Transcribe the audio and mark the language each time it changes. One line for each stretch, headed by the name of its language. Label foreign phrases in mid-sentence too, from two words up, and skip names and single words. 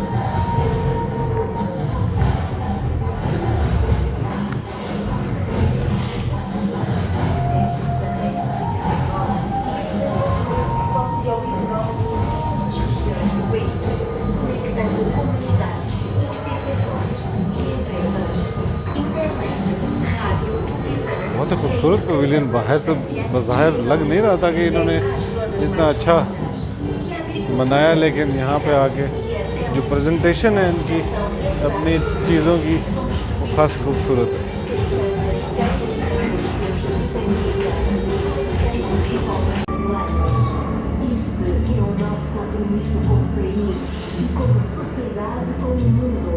Portuguese: socioeconómico de todas as regiões do país, conectando comunidades, instituições e empresas. Internet, rádio, televisão.
Hindi: बहुत ही खूबसूरत पवेलियन, बाहर तो बज़ाहिर लग नहीं रहा था कि इन्होंने इतना अच्छा बनाया, लेकिन यहाँ पे आके जो प्रेजेंटेशन है इनकी अपनी चीज़ों की वो खास खूबसूरत है।
Portuguese: Este é o nosso compromisso como país e como sociedade com o mundo.